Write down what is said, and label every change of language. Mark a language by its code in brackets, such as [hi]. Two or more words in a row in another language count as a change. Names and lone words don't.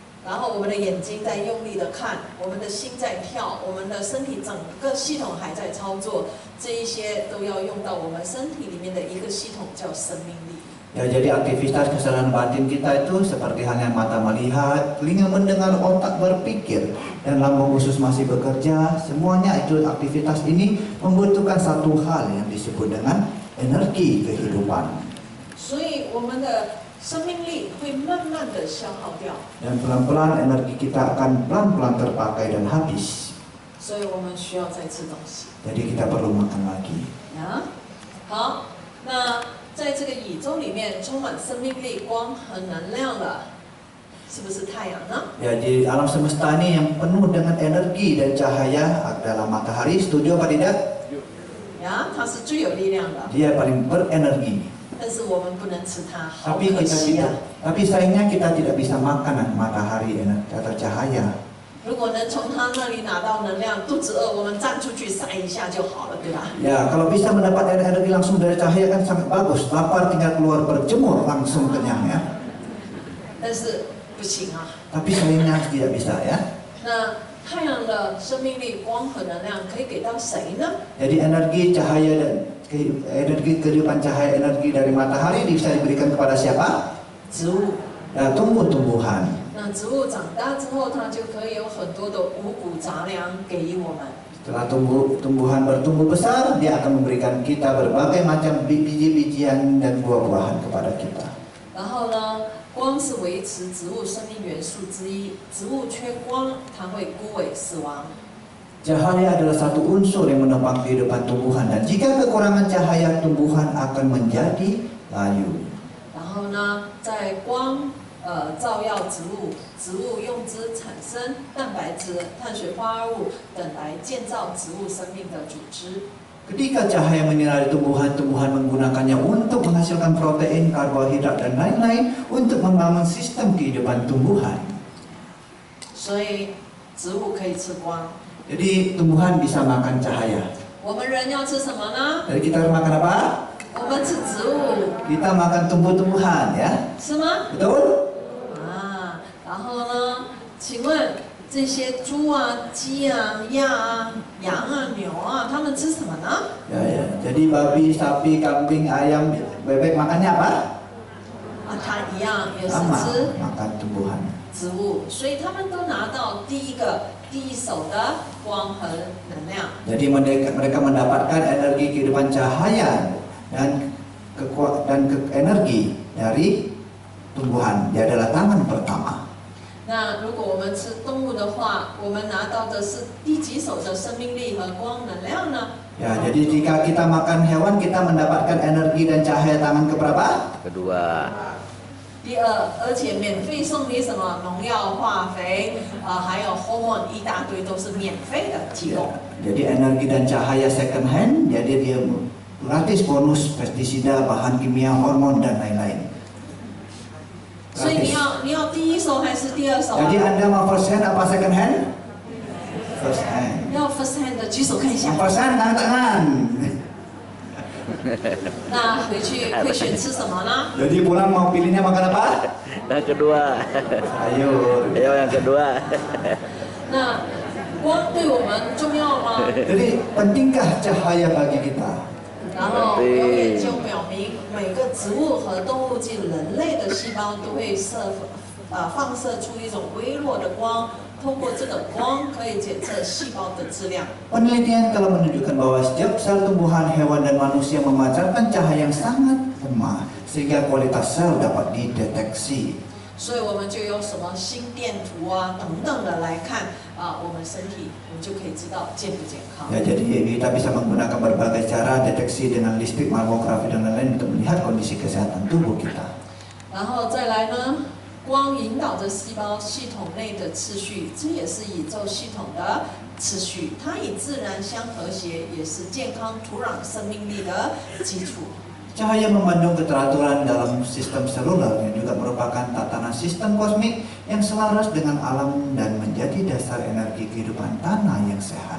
[zh] 然后我们的眼睛在用力的看，我们的心在跳，我们的身体整个系统还在操作，这一些都要用到我们身体里面的一个系统叫生命力。 [id] Ya, jadi aktivitas kesadaran batin kita itu seperti halnya mata melihat, telinga mendengar, otak berpikir, dan lambung usus masih bekerja. Semuanya itu aktivitas ini membutuhkan satu hal yang disebut dengan energi kehidupan. [zh] 所以我们的生命力会慢慢的消耗掉。 [id] Dan pelan-pelan energi kita akan pelan-pelan terpakai dan habis. [zh] 所以我们需要再吃东西。 [id] Jadi kita perlu makan lagi. [zh] 啊，好，那。在这个宇宙里面充满生命力、光和能量的，是不是太阳呢？ [id] Ya, di alam semesta ini yang penuh dengan energi dan cahaya adalah matahari. Setuju apa tidak? [zh] 呀，它是最有力量的。 [id] Dia paling berenergi. [zh] 但是我们不能吃它，好 [id] Tapi [zh] 可 [id] kita [zh] 惜啊！ [id] tapi sayangnya kita tidak bisa makan matahari atau cahaya. [zh] 如果能从它那里拿到能量，肚子饿我们站出去晒一下就好了，对吧？ [id] Ya, kalau bisa mendapat energi langsung dari cahaya kan sangat bagus. Lapar tinggal keluar berjemur langsung kenyang ya. [zh] 但是不行啊。 [id] Tapi sayangnya tidak bisa ya. [zh] 那太阳的生命力、光和能量可以给到谁呢？ [id] Jadi energi cahaya dan energi kehidupan cahaya energi dari matahari bisa diberikan kepada siapa? [zh] 植物。 [id] Ya, tumbuh-tumbuhan. [zh] 那植物长大之后，它就可以有很多的五谷杂粮给予我们。 [id] Setelah tumbuhan bertumbuh besar, dia akan memberikan kita berbagai macam biji-bijian dan buah-buahan kepada kita. [zh] 然后呢，光是维持植物生命元素之一，植物缺光，它会枯萎死亡。 [id] Cahaya adalah satu unsur yang menopang kehidupan tumbuhan dan jika kekurangan cahaya, tumbuhan akan menjadi layu. [zh] 然后呢，在光照耀植物，植物用之产生蛋白质、碳水化合物等来建造植物生命的组织。 [id] Ketika cahaya menyinari tumbuhan, tumbuhan menggunakannya untuk menghasilkan protein, karbohidrat, dan lain-lain untuk membangun sistem kehidupan tumbuhan. [zh] 所以植物可以吃光。 [id] Jadi tumbuhan bisa makan cahaya. [zh] 我们人要吃什么呢？ [id] Jadi kita harus makan apa? [zh] 我们吃植物， [id] Kita makan tumbuh-tumbuhan ya. [zh] 是吗？ [id] Betul? [zh] 啊，然后呢？请问这些猪啊、鸡啊、鸭啊、羊啊、牛啊，它们吃什么呢？ [id] Ya, ya. Jadi babi, sapi, kambing, ayam, bebek makannya apa? [zh] 啊，它一样也是 [id] Sama, [zh] 吃 [id] makan tumbuhan. [zh] 植物，所以他们都拿到第一手的光和能量。 [id] Jadi mereka mendapatkan energi kehidupan cahaya dan energi dari tumbuhan. Dia adalah tangan pertama. [zh] 那如果我们吃动物的话，我们拿到的是第几手的生命力和光能量呢？ [id] Ya, jadi jika kita makan hewan, kita mendapatkan energi dan cahaya tangan keberapa? Kedua. [zh] 第二，而且免费送你什么农药、化肥，还有 hormone 一大堆都是免费的提供。 [id] Jadi energi dan cahaya [en] second hand, [id] jadi dia gratis bonus pestisida, bahan kimia, hormon dan lain-lain. [zh] 所以你要第一手还是第二手啊？ [id] Jadi Anda mau [en] first hand [id] apa [en] second hand? First hand. [zh] 要 [en] first hand [zh] 的举手看一下。 [en] First hand [id] angkat tangan. [zh] 那回去会选吃什么呢？ [id] Jadi pulang mau pilihnya makan apa? Yang kedua. Sayur. Ayo yang kedua. [zh] 那光对我们重要吗？ [id] Jadi pentingkah cahaya bagi kita? [zh] 然后有研究表明，每个植物和动物及人类的细胞都会放射出一种微弱的光，通过这个光可以检测细胞的质量。 [id] Penelitian telah menunjukkan bahwa setiap sel tumbuhan, hewan, dan manusia memancarkan cahaya yang sangat lemah sehingga kualitas sel dapat dideteksi. [zh] 所以我们就用什么心电图啊等等的来看我们身体，我们就可以知道健不健康。 [id] Ya, jadi kita bisa menggunakan berbagai cara deteksi dengan listrik, mamografi, dan lain-lain untuk melihat kondisi kesehatan tubuh kita. [zh] 然后再来呢，光引导着细胞系统内的次序，这也是宇宙系统的次序，它与自然相和谐，也是健康土壤生命力的基础。 [id] Cahaya memandung keteraturan dalam sistem seluler yang juga merupakan tatanan sistem kosmik yang selaras dengan alam dan menjadi dasar energi kehidupan tanah yang sehat.